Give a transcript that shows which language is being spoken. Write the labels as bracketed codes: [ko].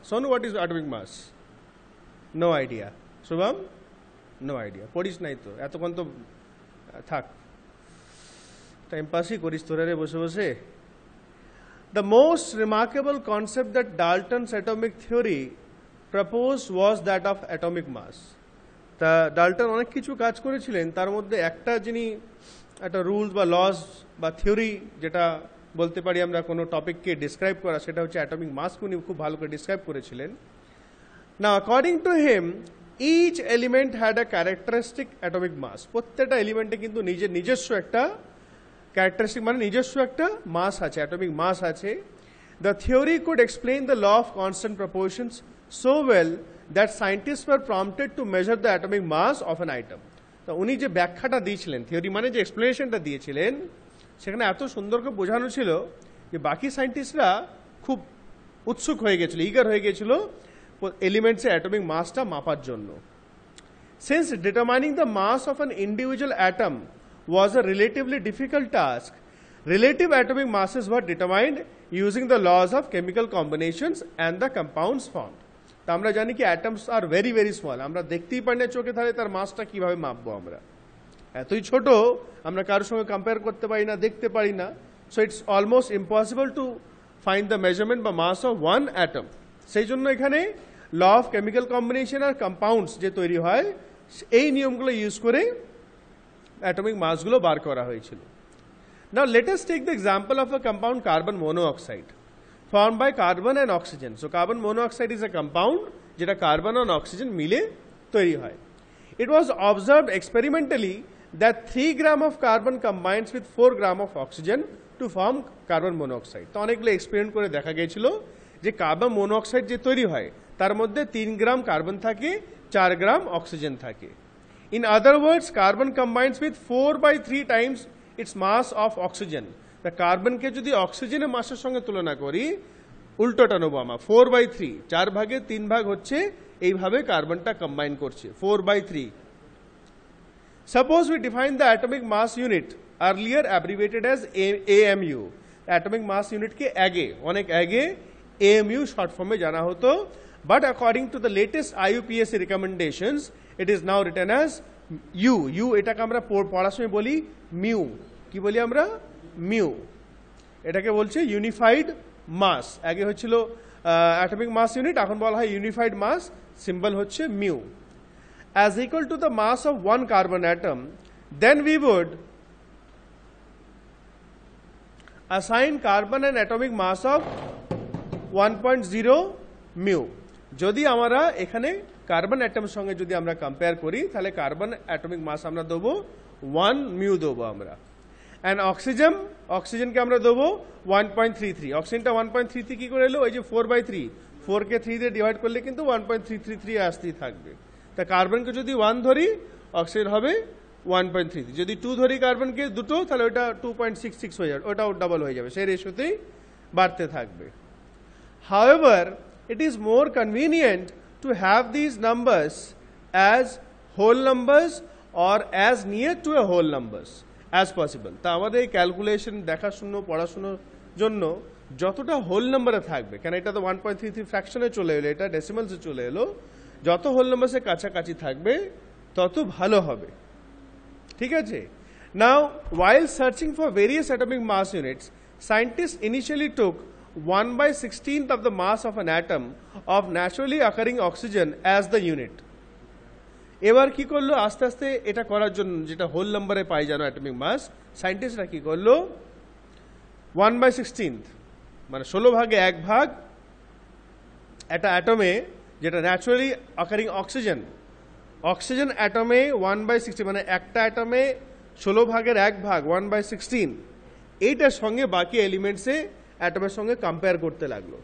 [en] Sonu, what is atomic mass? No idea. Shubham? No idea. [bn] পড়িস নাই তো এতক্ষণ তো থাক টাইম পাসই করিস তোরা রে বসে বসে [en] The most remarkable concept that Dalton's atomic theory proposed was that of atomic mass. [bn] তা ডাল্টন অনেক কিছু কাজ করেছিলেন, তার মধ্যে একটা যিনি একটা রুলস বা লস বা থিওরি যেটা বলতে পারি আমরা কোনো টপিককে ডিসক্রাইব করা, সেটা হচ্ছে অ্যাটমিক মাসকে উনি খুব ভালো করে ডিসক্রাইব করেছিলেন। [en] Now according to him, each element had a characteristic atomic mass. [bn] প্রত্যেকটা এলিমেন্টে কিন্তু নিজস্ব একটা ক্যারেক্টারিস্টিক মানে নিজস্ব একটা মাস আছে, অ্যাটমিক মাস আছে। [en] The theory could explain the law of constant proportions so well that scientists were prompted to measure the atomic mass of an atom. [bn] তো উনি যে ব্যাখ্যাটা দিয়েছিলেন, থিওরি মানে যে এক্সপ্লেনেশনটা দিয়েছিলেন, সেখানে এত সুন্দর করে বোঝানো ছিল যে বাকি সায়েন্টিস্টরা খুব উৎসুক হয়ে গেছিল, ইগার হয়ে গেছিল এলিমেন্টসের অ্যাটমিক মাসটা মাপার জন্য। [en] Since determining the mass of an individual atom was a relatively difficult task, relative atomic masses were determined using the laws of chemical combinations and the compounds formed. [bn] তা আমরা জানি কি [en] atoms are very very small, [bn] আমরা দেখতেই পারি না চোখে, তাহলে তার মাসটা কিভাবে মাপবো আমরা? এতই ছোট, আমরা কারোর সঙ্গে কম্পেয়ার করতে পারি না, দেখতে পারি না। [en] So it's almost impossible to find the measurement বা mass of one atom. [bn] সেই জন্য এখানে law of chemical combination আর compounds যে তৈরি হয়, এই নিয়মগুলো ইউজ করে অ্যাটমিক মাসগুলো বার করা হয়েছিল। [en] Now let us take the example of a compound carbon monoxide formed by carbon and oxygen. So carbon monoxide is a compound [bn] যেটা কার্বন আর oxygen মিলে তৈরি হয়। [en] It was observed experimentally that 3 grams of carbon combines with 4 grams of oxygen to form carbon monoxide. [bn] তো অনেকগুলো experiment করে দেখা গিয়েছিল যে কার্বন মনোক্সাইড যে তৈরি হয় তার মধ্যে 3 গ্রাম কার্বন থাকে, 4 গ্রাম অক্সিজেন থাকে। [en] In other words, carbon combines with 4/3 times its mass of oxygen. [bn] তা কার্বনকে যদি অক্সিজেনের মাসের সঙ্গে তুলনা করি, উল্টোটা নেবো আমরা, 4/3, 4 ভাগে 3 ভাগ হচ্ছে, এইভাবে কার্বনটা কম্বাইন করছে 4/3। [en] Suppose we define the atomic mass unit, earlier abbreviated as AMU. Atomic mass unit [bn] কে আগে, অনেক আগে AMU শর্ট ফর্মে জানা হতো, [en] but according to the latest IUPAC recommendations, it is now written as U. [bn] এটাকে আমরা পড়ার সময় বলি মিউ। কি বলি আমরা? মিউ। এটাকে বলছে ইউনিফাইড মাস। আগে হচ্ছিল অ্যাটমিক মাস ইউনিট, এখন বলা হয় ইউনিফাইড মাস, সিম্বল হচ্ছে mu. [en] As equal to the mass of one carbon atom, then we would assign carbon an atomic mass of 1.0 mu. [bn] যদি আমরা এখানে কার্বন অ্যাটমের সঙ্গে যদি আমরা কম্পেয়ার করি, তাহলে কার্বন অ্যাটমিক মাস আমরা দেবো 1 মিউ দেবো আমরা। অ্যান্ড অক্সিজেনকে আমরা দেবো 1.33। অক্সিজেনটা 1.33 কি করে এলো? ওই যে 4/3, 4কে 3 দিয়ে ডিভাইড করলে কিন্তু 1.333 আসতেই থাকবে। তা কার্বনকে যদি 1 ধরি, অক্সিজেন হবে 1.33। যদি 2 ধরি কার্বনকে দুটো, তাহলে ওটা 2.66 হয়ে যাবে, ওটাও ডাবল হয়ে যাবে, সেই রেশিওতেই বাড়তে থাকবে। [en] However, it is more convenient to have these numbers as whole numbers or as near to a whole numbers as possible. [bn] তা আমাদের এই ক্যালকুলেশন দেখাশুনো পড়াশুনোর জন্য যতটা হোল নাম্বারে থাকবে, কেন এটা তো 1.33 ফ্র্যাকশনে চলে এলো, এটা ডেসিমালসে চলে এলো, যত হোল নাম্বারসের কাছাকাছি থাকবে তত ভালো হবে। ঠিক আছে? [en] Now, while searching for various atomic mass units, scientists initially took 1/16th of the mass of an atom of naturally occurring oxygen as the unit. [bn] এবার কি করলো, আস্তে আস্তে এটা করার জন্য, যেটা হোল নাম্বারে পাই জানো অ্যাটমিক মাস, সায়েন্টিস্টরা কি করলো, 1/16th মানে 16 ভাগে 1 ভাগ একটা অ্যাটমে, যেটা ন্যাচুরালি অকারিং অক্সিজেন অ্যাটমে 1/16 মানে একটা অ্যাটমে 16 ভাগের 1 ভাগ 1/16, এইটার সঙ্গে বাকি এলিমেন্টসে অ্যাটমের সঙ্গে কম্পেয়ার করতে লাগলো।